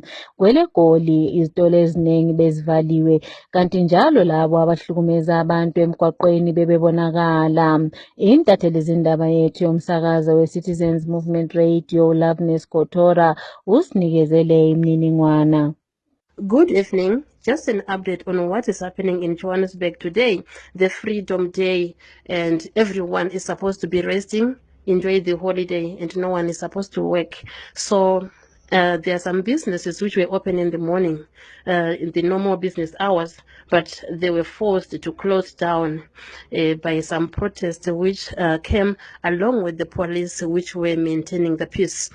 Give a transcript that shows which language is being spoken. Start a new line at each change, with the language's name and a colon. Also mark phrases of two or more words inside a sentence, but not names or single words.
North Ndebele: Kwele Goli izitolo eziningi bezivaliwe kanti njalo labo abahlukumeza abantu emgwaqweni bebebonakala. Intatheli zindaba yethu yomsakazo we-Citizens Movement Radio Loveness Gotora usinikezele imininingwana.
English: Good evening. Just an update on what is happening in Johannesburg today, the Freedom Day, and everyone is supposed to be resting, enjoy the holiday, and no one is supposed to work. So there are some businesses which were open in the morning, in the normal business hours, but they were forced to close down by some protests which came along with the police which were maintaining the peace.